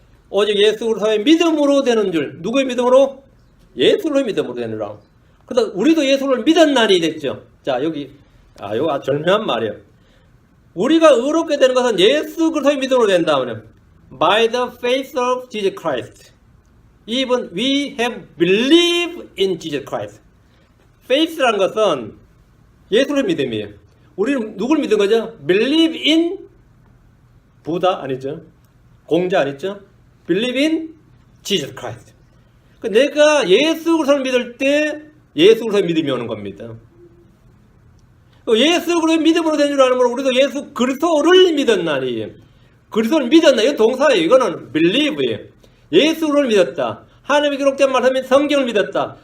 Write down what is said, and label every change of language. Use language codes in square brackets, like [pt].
[ko] 오직 예수 그리스도의 믿음으로 되는 줄. 누구의 믿음으로? 예수의 믿음으로 되느라. 그래서 우리도 예수를 믿었나니 됐죠. 자 여기 이거 아주 절묘한 말이에요. 우리가 의롭게 되는 것은 예수 그리스도의 믿음으로 된다면 [en] by the faith of Jesus Christ. Even we have believed in Jesus Christ. [ko] faith라는 것은 예수의 믿음이에요. 우리는 누굴 믿은 거죠? [en] believe in [ko] 부다 아니죠? 공자 아니죠? [en] believe in Jesus Christ. [ko] 내가 예수 그리스도를 믿을 때 예수 그리스도의 믿음이 오는 겁니다. 예수 그리스도의 믿음으로 된 줄 아는 건 우리도 예수 그리스도를 믿었나니. 그리스도를 믿었나? 이건 동사예요. 이거는 believe예요. 예수 그리스도를 믿었다. 하나님의 기록된 말씀인 성경을 믿었다.